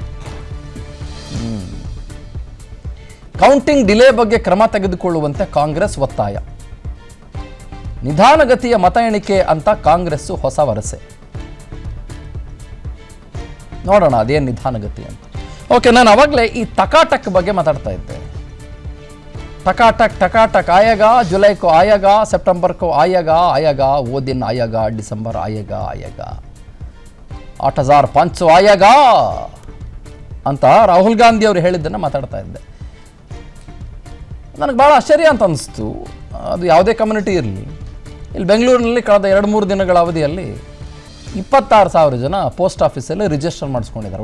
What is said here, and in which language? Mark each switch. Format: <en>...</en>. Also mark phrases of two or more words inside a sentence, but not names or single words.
<en>counting delay</en> <kn>ಬಗ್ಗೆ ಕ್ರಮ ತೆಗೆದುಕೊಳ್ಳುವಂತೆ ಕಾಂಗ್ರೆಸ್ ಒತ್ತಾಯ. ನಿಧಾನಗತಿಯ ಮತ ಎಣಿಕೆ ಅಂತ ಕಾಂಗ್ರೆಸ್ಸು ಹೊಸ ವರಸೆ. ನೋಡೋಣ ಅದೇನು ನಿಧಾನಗತಿ ಅಂತ. ಓಕೆ, ನಾನು ಅವಾಗಲೇ ಈ ಟಕಾಟಕ್ ಬಗ್ಗೆ ಮಾತಾಡ್ತಾ ಇದ್ದೆ.</kn> <hi>टकाटक आएगा, जुलाई को आएगा, सितंबर को आएगा, वो दिन आएगा, दिसंबर आएगा 8500 आएगा</hi> <kn>ಅಂತ ರಾಹುಲ್ ಗಾಂಧಿ ಅವರು ಹೇಳಿದ್ದನ್ನು ಮಾತಾಡ್ತಾ ಇದ್ದೆ. ನನಗೆ ಭಾಳ ಆಶ್ಚರ್ಯ ಅಂತ ಅನಿಸ್ತು. ಅದು ಯಾವುದೇ ಕಮ್ಯುನಿಟಿ ಇರಲಿ, ಇಲ್ಲಿ ಬೆಂಗಳೂರಿನಲ್ಲಿ ಕಳೆದ 2-3 ದಿನಗಳ ಅವಧಿಯಲ್ಲಿ 26,000 ಜನ</kn> <en>post office-ಲ್ಲಿ</en> <kn>ರಿಜಿಸ್ಟರ್ ಮಾಡಿಸ್ಕೊಂಡಿದ್ದಾರೆ.</kn>